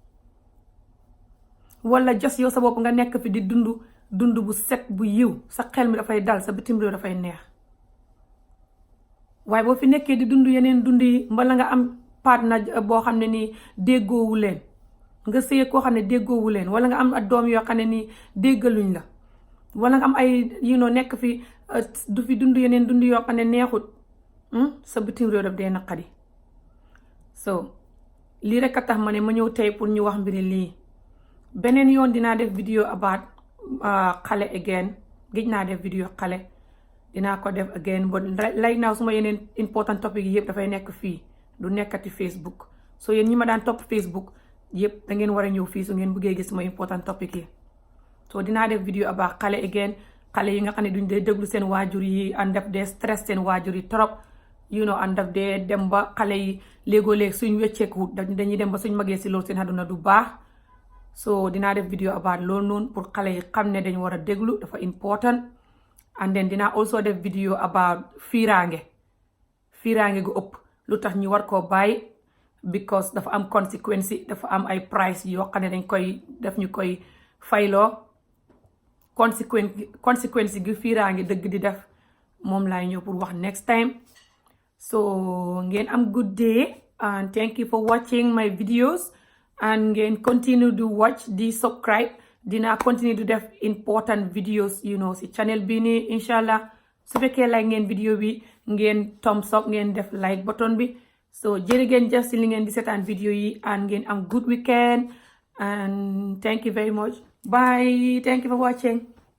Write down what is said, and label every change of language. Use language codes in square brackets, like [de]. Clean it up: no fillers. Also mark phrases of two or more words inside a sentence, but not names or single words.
[wo] wala jos yow sa bopp nga nekk fi di dund bu set bu yiw sa xel mi dafay dal sa bitim réew dafay neex waaye boo fi nekkee di dund yeneen dund yi mbala nga am partenaire boo xam ne nii déggoowu leen nga sëy koo xam ne déggoowu leen wala nga am doom yoo xam ne nii déggaluñ la wala nga am ay nekk fi du fi dund yeneen dund yoo xam ne neexut sa bitim réew daf dee naqari so lii rek a tax ma ne ma ñëw tey pour ñu wax mbiri lii beneen yoon dinaa def vidéo about xale again gëj naa def vidéo xale dinaa ko def again [en] but right now [wo] suma yeneen [en] important topic [wo] yi yëpp dafay nekk fii du nekkati Facebook so yéen ñi ma daan topp Facebook yëpp da ngeen war a ñëw fii su ngeen bëggee gis suma [en] important topic [wo] yi so dinaa def vidéo about xale again xale yi nga xam ne duñ dee déglu seen waajur yi and def dee stress seen waajur yi trop and daf dee dem ba xale yi léegoo-léeg suñ wecceeku dañuy dem ba suñ magee si loolu seen àdduna du baax so dinaa def video about loolu noonu pour xale yi xam ne dañ war a déglu dafa important [en] and then [wo] dinaa also def video about fiiraange gu ëpp lu tax ñu war koo bàyyi because dafa am conséquence dafa am ay price yoo xam ne ñu koy fayloo conséquence gi fiiraange dëgg di def moom laay ñëw pour wax [en] next time [wo] so ngeen am [en] good day and thank you for watching my videos [wo] and ngeen [en] continue to watch [wo] di subscribe dinaa [en] continue to [wo] def [en] important videos [wo] si channel bi nii inshallah su fekkee like ngeen video bi ngeen [en] thumbs up [wo] ngeen def [en] like button [wo] bi so jërë ngeen jëf si li ngeen di seetaan video yi and ngeen am [en] good weekend and thank you very much bye thank you for watching